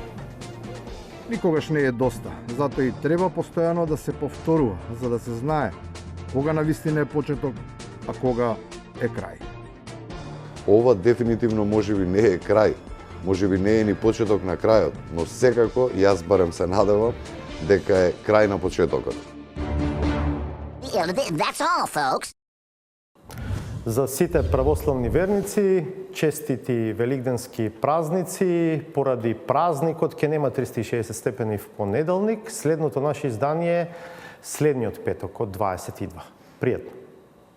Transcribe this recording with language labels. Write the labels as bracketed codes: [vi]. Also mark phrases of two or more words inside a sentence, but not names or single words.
[mk] Никогаш не е доста, затоа и треба постојано да се повторува, за да се знае кога навистина е почеток, а кога е крај. Ова дефинитивно можеби не е крај, можеби не е ни почеток на крајот, но секако јас барем се надевам дека е крај на почетокот. [en] That's all, folks. [mk] За сите православни верници, честити великденски празници. Поради празникот ќе нема 360 степени в понеделник. Следното наше издание е следниот петок од 22.